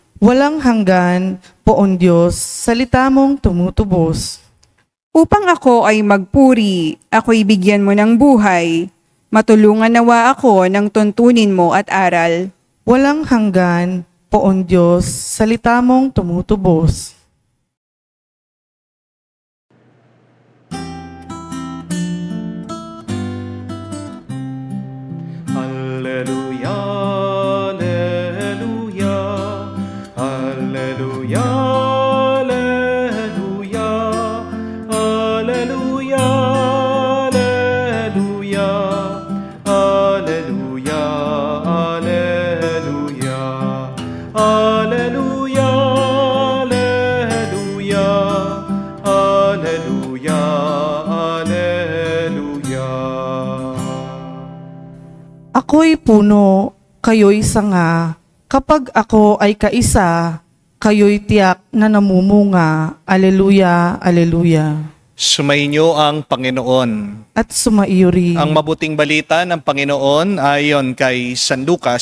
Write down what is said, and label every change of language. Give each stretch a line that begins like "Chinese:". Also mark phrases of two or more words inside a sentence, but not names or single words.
Filipino: Walang hanggan, Poon Diyos, salita mong tumutubos. Upang ako ay magpuri, ako'y bigyan mo ng buhay, matulungan nawa ako ng tuntunin mo at aral. Walang hanggan, Poon Diyos, salita mong tumutubos.
Latin: Alleluia, alleluia, alleluia, alleluia, alleluia, alleluia, alleluia, alleluia, alleluia, alleluia, alleluia, alleluia.
Filipino: Ako'y puno, kayo'y sanga. Kapag ako ay kaisa, kayo'y tiyak na namumunga.
Latin: Aleluya, aleluya.
Filipino: Sumainyo ang Panginoon. At sumaiyo rin. Ang mabuting balita ng Panginoon ayon kay San Lucas.